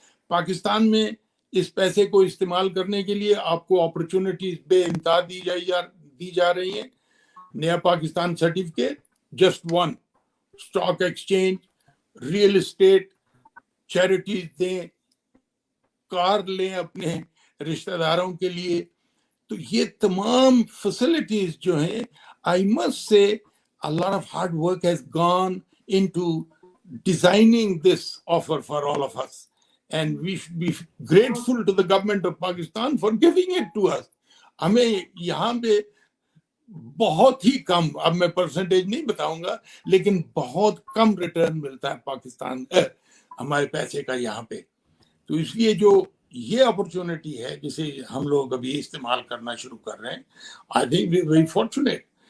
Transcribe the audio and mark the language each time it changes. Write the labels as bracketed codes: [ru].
[ur] پاکستان میں اس پیسے کو استعمال کرنے کے لیے آپ کو اپرچونٹیز بے انتہا دی جا رہی ہیں. نیا Pakistan certificate, just one, stock exchange, real estate, charities دیں, کار لیں اپنے رشتہ داروں کے لیے. تو یہ تمام فیسلٹیز جو ہیں, [en] I must say a lot of hard work has gone into designing this offer for all of us. And we should be grateful to the government of Pakistan for giving it to us. [ur] ہمیں یہاں پہ بہت ہی کم, اب میں percentage نہیں بتاؤں گا, لیکن بہت کم ریٹرن ملتا ہے پاکستان ہمارے پیسے کا یہاں پہ. تو اس لیے جو یہ اپرچونٹی ہے جسے ہم لوگ ابھی استعمال کرنا شروع کر رہے ہیں, [en] I think we are very fortunate.